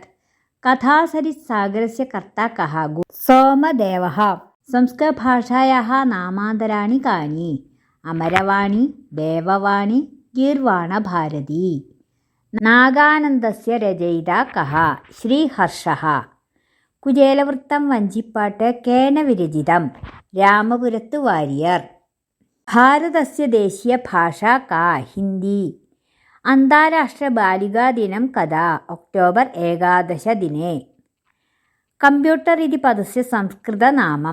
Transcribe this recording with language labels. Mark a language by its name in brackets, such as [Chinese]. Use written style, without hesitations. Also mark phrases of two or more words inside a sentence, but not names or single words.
[Sanskrit] कथासरित्सागरस्य कर्ता कः? सोमदेवः। संस्कृतभाषायाः नामान्तराणि कानि? अमरवाणी, देववाणी, गीर्वाणभारती। नागानन्दस्य रचयिता कः? श्रीहर्षः। കുചേലവൃത്തം വഞ്ചിപ്പാട്ട് കേന വിരചിതം? രാമപുരത്ത് വാര്യർ. ഭാരതസ്യ ദേശീയ ഭാഷ കാ? ഹിന്ദി. അന്താരാഷ്ട്ര ബാലികാ ദിനം കഥാ? ഒക്ടോബർ 11 ദിനെ. കമ്പ്യൂട്ടർ ഇതി പദസ്യ സംസ്കൃതനാമം?